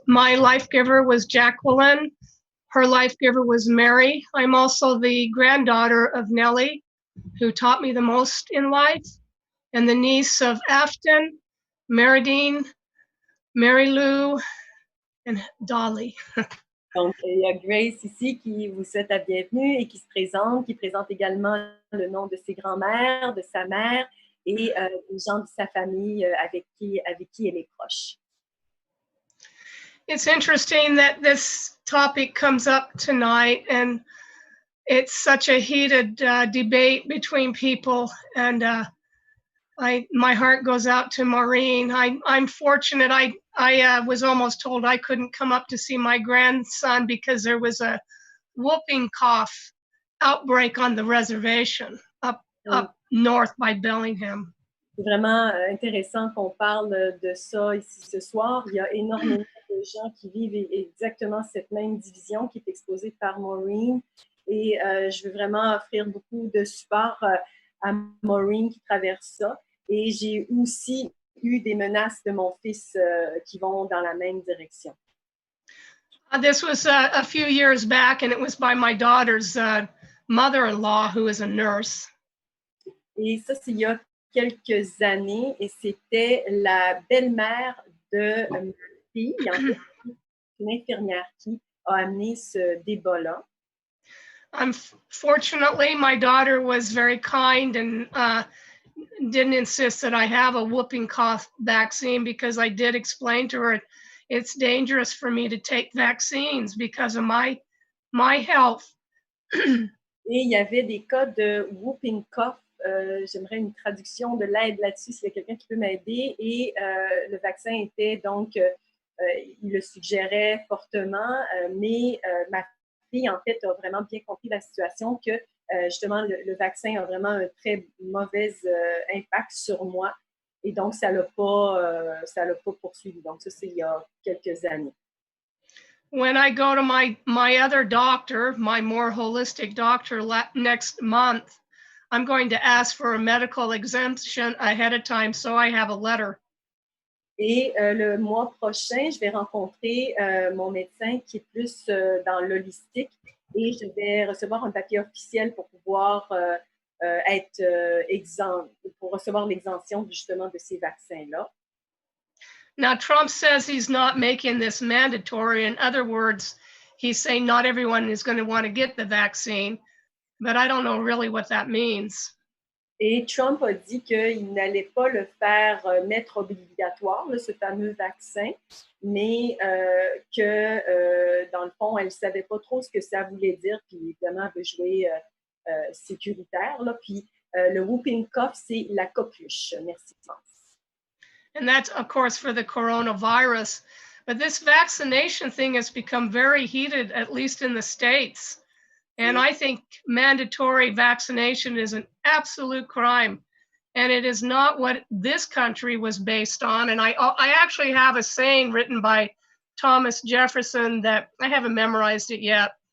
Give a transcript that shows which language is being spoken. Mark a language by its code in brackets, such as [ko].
[en] My life giver was Jacqueline. Her life giver was Mary. I'm also the granddaughter of Nellie, who taught me the most in life, and the niece of Afton, Meridine, Mary Lou, and Dolly. [fr] Donc, il y a Grace ici qui vous souhaite la bienvenue et qui se présente, qui présente également le nom de ses grands-mères, de sa mère et des gens de sa famille avec qui elle est proche. [en] It's interesting that this topic comes up tonight, and it's such a heated debate between people, and my heart goes out to Maureen. I'm fortunate. I was almost told I couldn't come up to see my grandson because there was a whooping cough outbreak on the reservation up north by Bellingham. [fr] C'est vraiment intéressant qu'on parle de ça ici ce soir. Il y a énormément de gens qui vivent exactement cette même division qui est exposée par Maureen. Et je veux vraiment offrir beaucoup de support à Maureen qui traverse ça. Et j'ai aussi eu des menaces de mon fils qui vont dans la même direction. [en] This was a few years back, and it was by my daughter's mother-in-law, who is a nurse. [fr] Et ça, c'est il y a quelques années, et c'était la belle-mère de ma fille, en fait, une infirmière qui a amené ce débat-là. [en] Unfortunately, my daughter was very kind and didn't insist that I have a whooping cough vaccine, because I did explain to her it's dangerous for me to take vaccines because of my health. [fr] Et il y avait des cas de whooping cough. J'aimerais une traduction de l'aide là-dessus, s'il y a quelqu'un qui peut m'aider. Et le vaccin était donc, il le suggérait fortement, mais ma fille, en fait, a vraiment bien compris la situation que justement, le vaccin a vraiment un très mauvais impact sur moi. Et donc, ça l'a pas poursuivi. Donc, ça, c'est il y a quelques années. [en] When I go to my other doctor, my more holistic doctor next month, I'm going to ask for a medical exemption ahead of time, so I have a letter. [fr] Et le mois prochain, je vais rencontrer mon médecin qui est plus dans l'holistique et je vais recevoir un papier officiel pour pouvoir être exempt, pour recevoir l'exemption justement de ces vaccins-là. [en] Now, Trump says he's not making this mandatory. In other words, he's saying not everyone is going to want to get the vaccine, but I don't know really what that means. [fr] Et Trump a dit qu'il n'allait pas le faire mettre obligatoire, là, ce fameux vaccin, mais que, dans le fond, elle ne savait pas trop ce que ça voulait dire, puis évidemment, elle veut jouer sécuritaire. Là, puis le whooping cough, c'est la coqueluche. Merci, France. [en] And that's, of course, for the coronavirus. But this vaccination thing has become very heated, at least in the States. And I think mandatory vaccination is an absolute crime. And it is not what this country was based on. And I actually have a saying written by Thomas Jefferson that I haven't memorized it yet.